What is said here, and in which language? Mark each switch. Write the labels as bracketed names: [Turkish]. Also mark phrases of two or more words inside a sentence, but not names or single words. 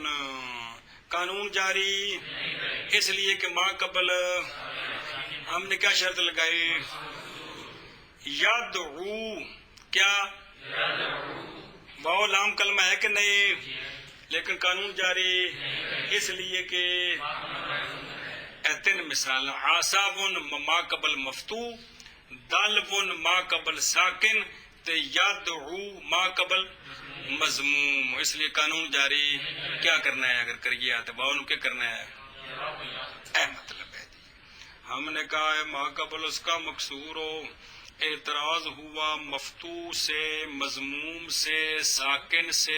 [Urdu] قانون جاری، اس لیے کہ ما قبل ہم نے کیا شرط لگائی؟ یدعو. کیا؟ واو لام کلمہ ہے کہ نہیں لیکن قانون جاری، اس لیے کہ تین مثال. عصاون [Arabic] ما قبل مفتوح، [Urdu] دلون [Arabic] ما قبل ساکن، [Urdu] تے یدعو [Arabic] ما قبل مضموم، [Urdu] اس لیے قانون جاری. کیا کرنا ہے؟ اگر کریے تو واو کیا کرنا ہے؟ اے مطلب ہے جی. ہم نے کہا ہے ما قبل اس کا مکسور ہو، اعتراض ہوا مفتوح سے، مضموم سے، ساکن سے.